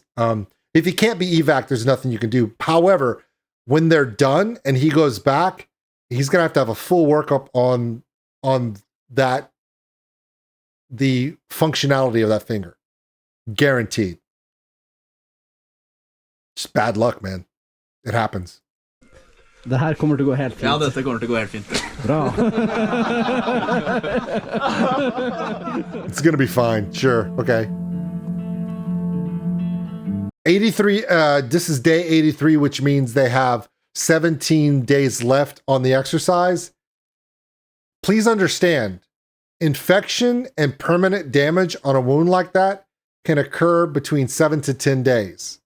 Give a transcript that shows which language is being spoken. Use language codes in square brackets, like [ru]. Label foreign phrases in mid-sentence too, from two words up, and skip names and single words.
[en] If he can't be evac, there's nothing you can do. However, when they're done and he goes back, he's going to have a full workup on that, the functionality of that finger. Guaranteed. Just bad luck, man. It happens. [no] Det her kommer til å gå helt fint. Ja, dette kommer til å gå helt fint. Bra. [en] It's going to be fine. Sure. Okay. 83. This is day 83, which means they have 17 days left on the exercise. Please understand, infection and permanent damage on a wound like that can occur between 7 to 10 days.